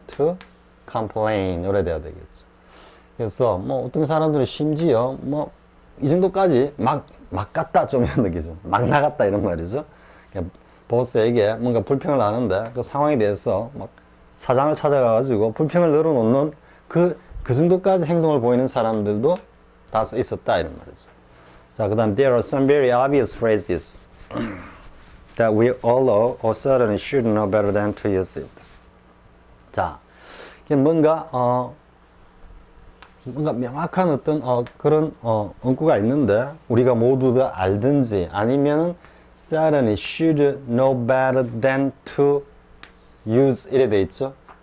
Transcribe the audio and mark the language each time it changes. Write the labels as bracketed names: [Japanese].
[Korean] to complain 이래 돼야 되겠죠. 그래서 뭐 어떤 사람들은 심지어 뭐 이 정도까지 막 갔다 좀 이런 느끼죠. 막 나갔다 이런 말이죠. 보스에게 뭔가 불평을 하는데 그 상황에 대해서 막 사장을 찾아가가지고 불평을 늘어놓는 그 정도까지 행동을 보이는 사람들도 다수 있었다 이런 말이죠. [English] 자, 그 다음 there are some very obvious phrases that we all know or certainly should know better than to use it. [Korean] 자, 뭔가 명확한 어떤 그런 문구가 있는데 우리가 모두 다 알든지 아니면은 [English] certainly should know better than to use [Korean] 이래 돼 있죠.